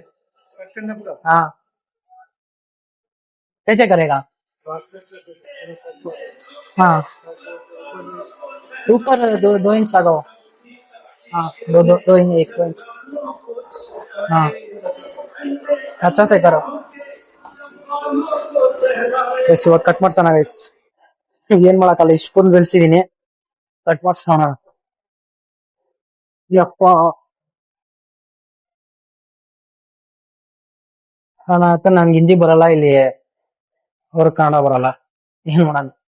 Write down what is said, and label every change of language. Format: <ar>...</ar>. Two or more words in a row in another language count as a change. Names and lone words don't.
<hi>हाँ कैसे करेगा? हाँ ऊपर 2 इंच लगाओ। हाँ 2 इंच 1 इंच। हाँ अच्छा से करो।</hi> <kn>ಇವಾಗ ಕಟ್ ಮಾಡ್ಸೋಣ ಗೈಸ್. ಏನ್ ಮಾಡಕ್ಕಲ್ಲ, ಇಷ್ಟು ಕೂದಲು ಬೆಳೆಸಿದೀನಿ, ಕಟ್ ಮಾಡ್ಸೋಣ. ಯಪ್ಪ ನನ್ಗೆ ಹಿಂದಿ ಬರಲ್ಲ, ಇಲ್ಲಿ ಅವ್ರ ಕನ್ನಡ ಬರಲ್ಲ, ಏನ್ ಮಾಡೋಣ?</kn>